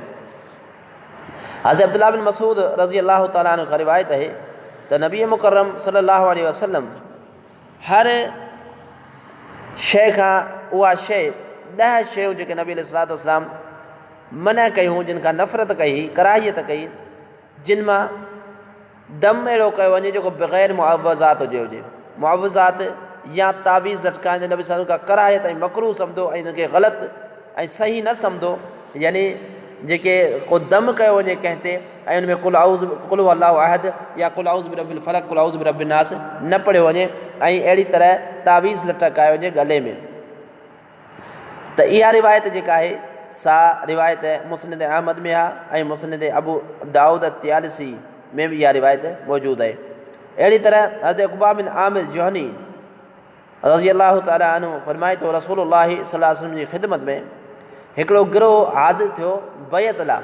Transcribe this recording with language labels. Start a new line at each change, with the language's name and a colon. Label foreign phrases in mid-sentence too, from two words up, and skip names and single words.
Sindhi: हज़रत अब्दुल्लाह बिन मसूद
Arabic: رضي الله تعالى عنه
Sindhi: खां रिवायत आहे त नबी मुकर्रम
Arabic: صلى الله عليه وسلم
Sindhi: हर शइ खां उहा शइ 10 शयूं जेके नबी
Arabic: عليه الصلاة والسلام
Sindhi: मना कयूं, जिन खां नफ़रत कई, कराहियत कई, जिन मां दम अहिड़ो कयो वञे जेको बग़ैर मुआवज़ात हुजे। मुआवज़ात या तावीज़ लटकाइण जे नबी
Arabic: صلى الله عليه وسلم
Sindhi: का कराहियत ऐं मकरूह सम्झो ऐं इनखे ग़लति ऐं सही न सम्झो, यानी जेके को दम कयो वञे कंहिं ते ऐं उन में
Arabic: قل الله أحد
Sindhi: या
Arabic: قل أعوذ برب الفلق قل أعوذ برب الناس
Sindhi: न पढ़ियो वञे, ऐं अहिड़ी तरह तावीज़ लटकायो वञे गले में। त इहा रिवायत जेका आहे सा रिवायत मुस्नद अहमद में आहे, ऐं मुस्नद अबू दाऊद तियालिसी में बि इहा रिवायत मौजूदु आहे। अहिड़ी तरह हज़रत उक़बा बिन आमिर जुहनी
Arabic: رضي الله تعالى عنه
Sindhi: फरमाए थो
Arabic: رسول الله صلى الله عليه وسلم
Sindhi: जी ख़िदमत में हिकिड़ो गिरोह हाज़िर थियो बैत लाइ।